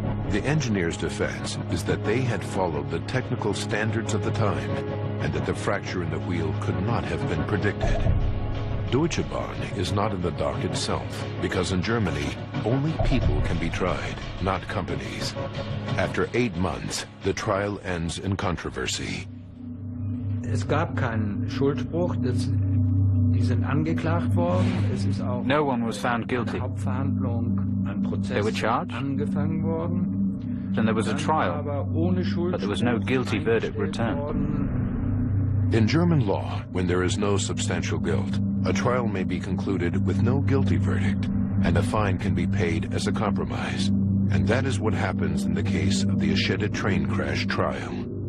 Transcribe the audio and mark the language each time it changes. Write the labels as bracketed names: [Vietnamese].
[English] The engineer's defense is that they had followed the technical standards of the time and that the fracture in the wheel could not have been predicted. Deutsche Bahn is not in the dock itself because in Germany, only people can be tried, not companies. After 8 months, the trial ends in controversy. [German] Es gab keinen Schuldspruch, die sind angeklagt worden. Es ist auch [English] no one was found guilty. [German] Hauptverhandlung, ein Prozess [English] they were charged, [German] angefangen worden. [English] Then there was a trial, but there was no guilty verdict returned. In German law, when there is no substantial guilt, a trial may be concluded with no guilty verdict, and a fine can be paid as a compromise. And that is what happens in the case of the Esheda train crash trial.